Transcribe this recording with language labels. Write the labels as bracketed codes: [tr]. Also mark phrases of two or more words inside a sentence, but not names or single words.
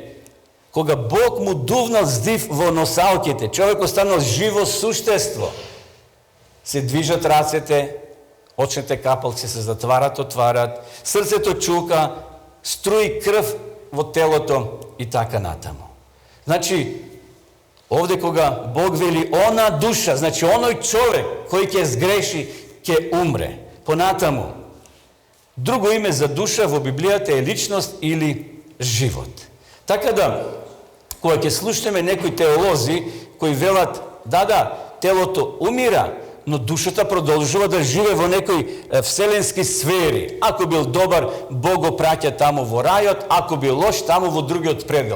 [mk] Кога Бог му дувнал здив во носалките, човек останал живо суштество. Се движат рацете, очните капалци се затварат, отварат, срцето чука, струи крв во телото и така натаму. Значи, Ovde koga Bog veli ona duša, znači onoj čovek koji će zgreši, će umre. Ponatamo, drugo ime za duša v Библијата je ličnost ili život. Така да, кога ќе слушаме некои теолози кои велат, да, телото умира, но душата продолжува да живее во некои вселенски сфери. Ако бил добар, Бог го праќа таму во рајот, ако бил лош, таму во другиот предел.